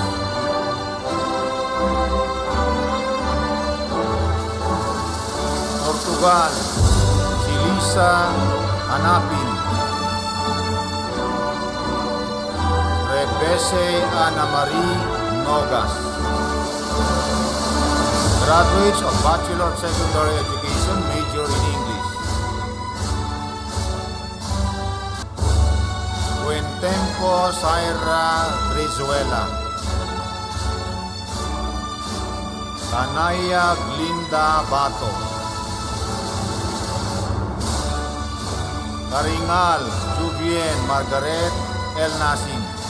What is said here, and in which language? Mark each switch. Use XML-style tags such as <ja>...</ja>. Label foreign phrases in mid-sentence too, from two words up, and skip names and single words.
<en>Portugal, si Lisa Hanapin. Rebese Ana Marie Nogas. Graduates of Bachelor of Secondary Education, major in English. Buentempo Saira Brizuela. Tanaya Glinda Bato. Karingal Juvien Margaret El Nasim.</en>